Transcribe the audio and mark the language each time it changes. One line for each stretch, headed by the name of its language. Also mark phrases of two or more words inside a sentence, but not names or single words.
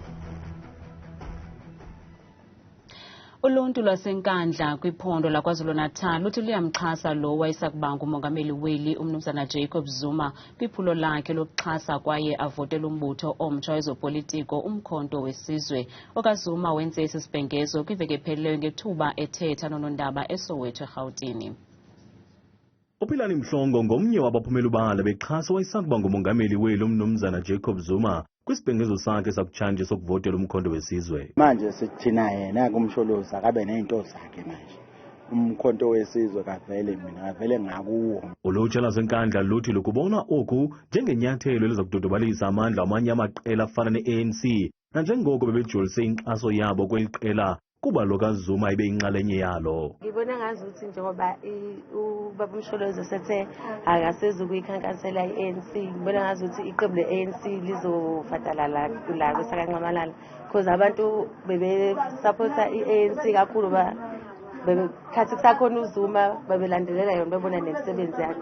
Xhosa: Uluntu lwaseNkandla kwiphondo laKwaZulu-Natal luthi luyamxhasa lo wayesakuba ngumongameli weli uMnumzana Zuma kwiphulo lakhe lokuxhasa kwaye avotela umbutho omtsha wezopolitiko umkhonto wesizwe. OkaZuma wenze esi sibhengezo kwiveki ephelileyo ngethuba ethetha noNondaba eSoweto eRhawutini. uPhilani Mhlongo ngomnye wabaphumela ubala bexhasa wayesakuba ngumongameli weli uMnumzana Zuma kwisibhengezo sakhe sakutshanje sokuvotela umkhonto wesizwe.
Zulu: Manje sithina yena kumsholoza akabe nento zakhe manje. Umkhonto wesizwe kavele mina kavele ngakuwo.
Xhosa: Ulutsha lwaseNkandla luthi lokubona oku njengenyathelo elizakudodobalisa amandla amanye amaqela afana ne-ANC nanjengoko bebejolise inkxaso yabo kweli qela kuba lo kaZuma ibe inxalenye yalo.
Zulu: Ngibona ngazuthi njengoba ubaba uMsholozi sethe akasezu kuyikhankasela i-ANC, ngibona ngazuthi iqembu le-ANC lizofatalala la kwesakancamalala because abantu bebe supporta i-ANC kakhulu khathi kusakhona uZuma babelandelela yona bebona nemisebenzi yakhe.